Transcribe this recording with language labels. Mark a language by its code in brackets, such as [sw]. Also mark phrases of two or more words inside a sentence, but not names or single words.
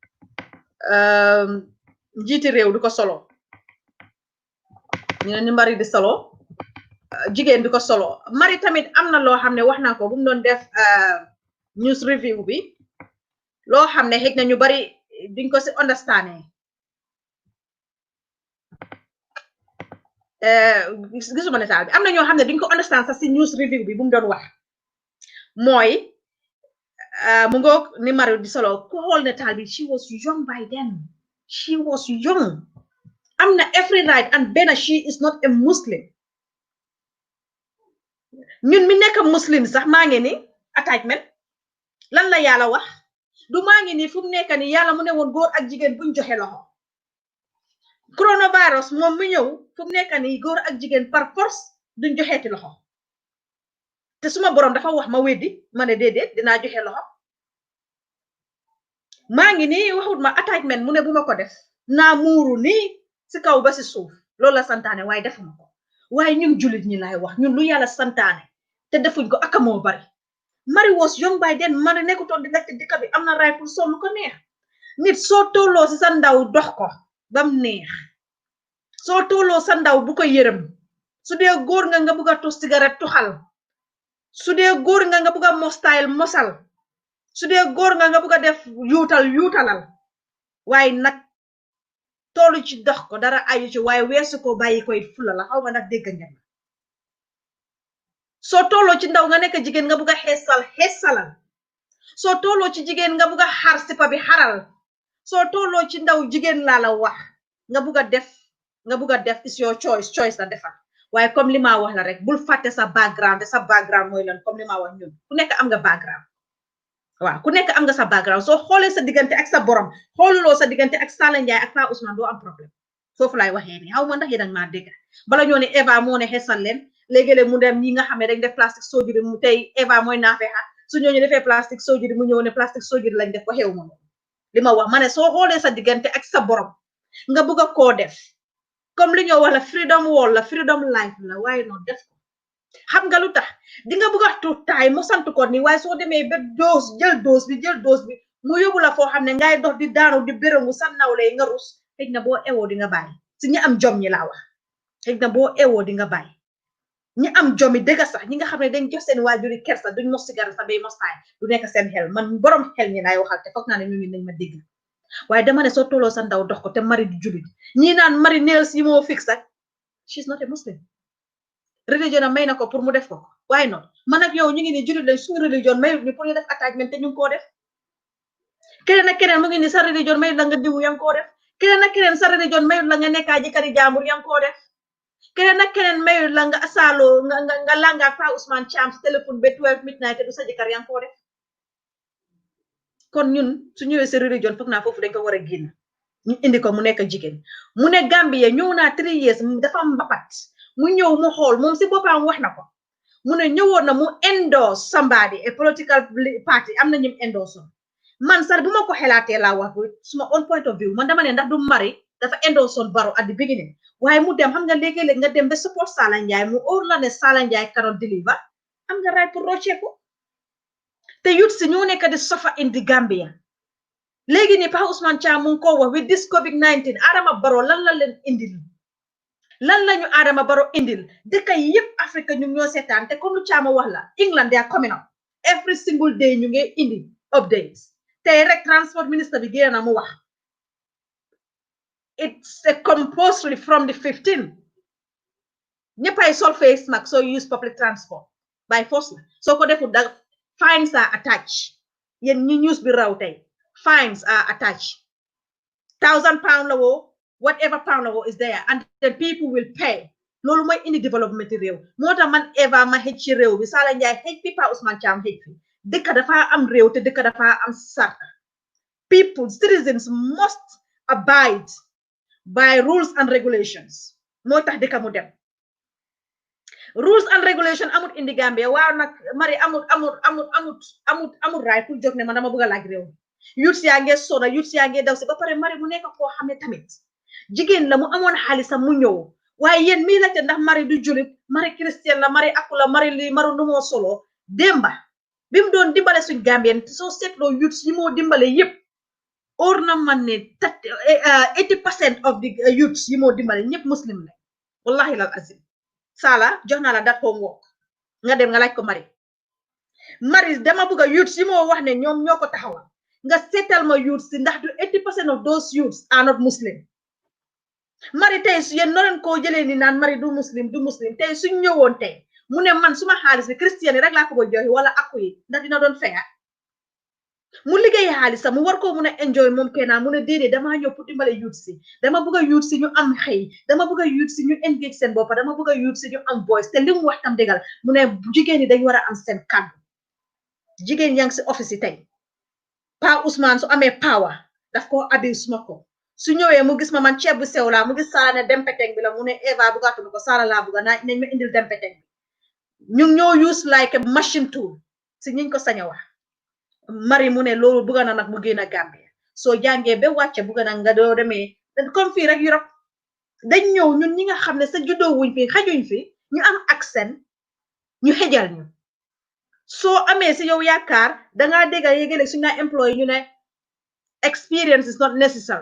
[wo] njiiti réew du ko solo ñu ne ni Mari di solo jigéen du ko solo Mari tamit am na loo xam ne wax naa ko bu mu doon def [en] news review [wo] bi loo xam ne xëy na ñu bari duñ ko si understandé gisuma netaal bi am na ñoo xam ne duñ ko understand sax si [en] news review [wo] bi bu mu doon wax mooy mu ngoog ni Mari di solo ku xool netaal bi [en] she was young by then she was young [wo] am na [en] every right [wo] and benn [en] she is not a Muslim [wo] ñun mi nekk muslim sax maa ngi ni attachment lan la yàlla wax du maa ngi ni fu mu nekk ni yàlla mu ne woon góor ak jigéen buñ joxe loxo coronavirus moom mu ñëw fu mu nekk ni góor ak jigéen [fr] par force [wo] duñ joxeeti loxo te suma borom dafa wax ma weddi ma ne déedéet dinaa joxe loxo maa ngi ni waxut ma attachment mu ne bu ma ko def naa muuru nii si kaw ba si suuf loolu la santaane waaye defuma ko waaye ñun julit ñi laay wax ñun lu yàlla santaane te defuñ ko moo bari [en] Mari was young by then [wo] Mari nekkutoon di nekk dëkk bi am na raay pour sol lu ko neex nit soo tolloo si sa ndaw dox ko bam neex soo tolloo sa ndaw bu ko yërëm su dee góor nga bugg a tos cigarette tuxal su dee góor nga bugg a mostyle mosal su dee góor nga bugg a def yuutalal waaye nag tollu ci dox ko dara ayu ci waaye weesu ko bàyyi koy fula la xaw ma nag dégg ngeen soo tolloo ci ndaw nga nekk jigéen nga bugg a xeesalal soo tolloo ci jigéen nga bugg a xar sipa bi xaral soo tolloo ci ndaw jigéen laa la wax nga bugg a def [en] is your choice [wo] la defal waaye comme li ma wax la rek bul fàtte sa background mooy lan comme li ma wax ñun ku nekk am nga background waaw ku nekk am nga sa background soo xoolee sa diggante ak sa borom xooluloo sa diggante ak Sala Ndiaye ak Pa Ousmane doo am problème foofu laay waxee ni xaw ma ndax yéen a maa dégg bala ñoo ne Eva moo ne xesal leen léegi-léeg mu dem ñi nga xam ne dañ def [en] plastique surgery [wo] mu tey Eva mooy naafeexa su ñooñu defee [en] plastique surgery [wo] mu ñëw ne [en] plastique surgery [wo] lañ def ko xew ma li ma wax ma ne soo xoolee sa diggante ak sa borom nga bëgg a koo def comme li ñoo wax la [en] freedom wall [wo] la freedom life la waaye noonu def ko xam nga lu tax di nga bëgg a tuutaay mu sant ko ni waaye soo demee ba jël dose bi mu yóbbu la foo xam ne ngay dox di daanu di béréngu sa nawle nga rus xëy na boo ewoo di nga bàyyi si ñi am jom ñi laa wax xëy na boo ewoo di nga bàyyi ñi am jomi dëgg sax ñi nga xam ne dañ jox seen waajuri kersa duñ mos sigara sax bay mostaay du nekk seen xel man borom xel ñi laay waxal te foog naa ne ñu nañ ma dégg waaye dama ne soo tolloo sa ndaw dox ko te mari di julit ñii naan mari nails yi moo fix ak [en] she's not a muslim religion [wo] may na ko pour mu def ko waaye noonu man ak yow ñu ngi ni julit lañ suñu religion mayut ñu pour ñu def attachment te ñu ngi koo def keneen ak keneen mu ngi ni sa religion mayut la nga diwu yaa ngi koo def keneen ak keneen sa religion mayut la nga nekkaa jëkkëri jaambur yaa ngi koo def keneen ak keneen mayut la nga asaaloo nga langa Pa Ousmane Thiam si téléphone ba 12 midnight te du sa jëkkër yaa ngi koo def kon ñun su ñëwee sa religion foog naa foofu dañ ko war a génn ñu indi ko mu nekk jigéen mu ne Gambie ñëw naa 3 years dafa mbapat mu ñëw mu xool moom si boppam wax na ko mu ne ñëwoon na mu [en] endorse somebody a political party [wo] am na ñum endorse man sax bu ma ko xelaatee laa wax suma [en] own point of view [wo] man dama ne ndax du mari dafa [en] endorse Barrow at the beginning [wo] waaye mu dem xam nga léegi-léeg nga dem ba support Sala Ndiaye mu óor la ne Sala Ndiaye [en] cannot deliver [wo] am nga right pour rocceeku te youth si ñoo nekk di [en] suffer in the Gambia [wo] léegi ni Pa Ousmane Thiam mu ngi ko wax [en] with this COVID-19 [wo] Adama Barrow lan la leen indil lan lañu Adama Barrow indil dëkk yëpp Afrique ñu ñoo seetaan te comme lu Thiam wax la England [en] they are coming up every single day [wo] ñu ngi indi updates tey rek [en] transport minister [wo] bi génn na mu wax [en] it's a compulsory from the 15 [wo] ñëppay sol [en] face mask so use public transport by force [wo] la soo ko deful [en] da fines are attached [wo] yéen ñi [en] news [wo] bi raw tey [en] fines are attached £1,000 [wo] la woo [en] whatever pound [wo] la woo [en] is there and then people will pay [wo] loolu mooy indi développement réew moo tax man Eva ma xëj ci réew bi Sala Ndiaye xëj fi Pa Ousmane Thiam xëj fi dëkk dafa am réew te dëkk dafa am sarta [en] people citizens must abide by rules and regulations [wo] moo tax dëkk mu dem [en] rules and regulation [wo] amut indi Gambia waaw nag mari amut right pour jóg ne man dama bëgg a laaj réew youths yaa ngi sona youths yaa ngi daw si ba pare mari mu nekk koo xam ne tamit jigéen la mu amoon xaalisam mu ñëw waaye yéen mii laajte ndax mari du julit mari christian la mari akku la mari li maru nu moo solo démba bi mu doon dimbale suñ Gambien soo seetloo youths yi moo dimbale yëpp or na man ne [en] 80% of the youths [wo] yi moo dimbale ñëpp muslim la wallahi lal azim Sala jox naa la dat homework nga dem nga laaj ko mari dama bëgg a youths yi moo wax ne ñoom ñoo ko taxawal nga seetal ma youths si ndax du [en] 80% of those youths are not muslim [wo] mari tey su yéen noleen koo jëlee ni naan mari du muslim tey suñ ñëwoon tey mu ne man suma xaalis bi christian yi rek laa ko ba joxe wala akku yi ndax dina doon feya mu liggéey xaalis mu war koo mun a enjoy moom kenn mu ne déedéet damaa ñëw pour dimbale youth si dama bëgg a youth si ñu am xëy dama bëgg a youth si ñu engage seen bopp dama bëgg a youth si ñu am voice te li mu wax tam dëggal mu ne jigéen ñi dañ war a am seen kàddu jigéen yaa ngi si office yi tey Pa Ousmane su amee power daf koo abuse ma ko su ñëwee mu gis ma man ceeb bu sew laa mu gis Sala ne dempeteng bi la mu ne Eva bugaatuma ko Sala laa buga nañ ma indil dempeteng bi ñu ñoo use [en] like a machine tool [wo] si ñiñ ko sañ a wax mari mu ne loolu bugga na nag mu génn a Gambia soo jàngee ba wàcce bugga na nga doo demee comme fii rek Europe dañ ñëw ñun ñi nga xam ne sa juddoo wuñ fi xajuñ fi ñu am accent ñu xejal ñu soo amee si yow yaakaar dangaa dégga yéegale suñu naa employé ñu ne [en] experience is not necessary.